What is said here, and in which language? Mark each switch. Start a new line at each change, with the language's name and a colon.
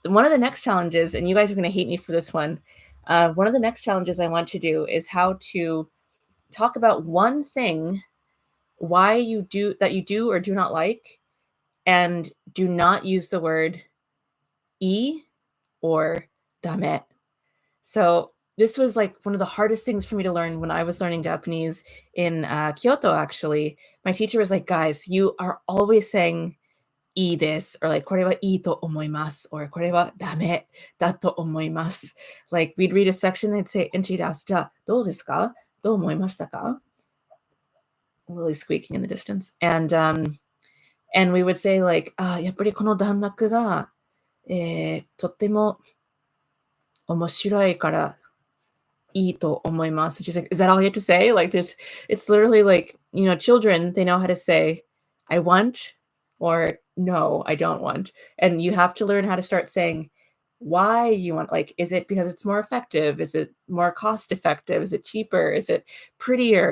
English: One of the next challenges, and you guys are going to hate me for this one, one of the next challenges I want to do is how to talk about one thing why you do or do not like, and do not use the word e or dame. So this was like one of the hardest things for me to learn when I was learning Japanese in Kyoto, actually. My teacher was like, guys, you are always saying
Japanese: "いいです"
English: or like
Japanese: これはいいと思います
English: or
Japanese: これはダメだと思います.
English: Like we'd read a section, they'd say, and she'd ask,
Japanese: じゃあどうですか? どう思いましたか?
English: Lily squeaking in the distance. And we would say like,
Japanese: やっぱりこの段落が、とっても面白いからいいと思います.
English: She's like, is that all you have to say? Like this, it's literally like, children, they know how to say, I want, or no, I don't want. And you have to learn how to start saying why you want, like, is it because it's more effective? Is it more cost effective? Is it cheaper? Is it prettier?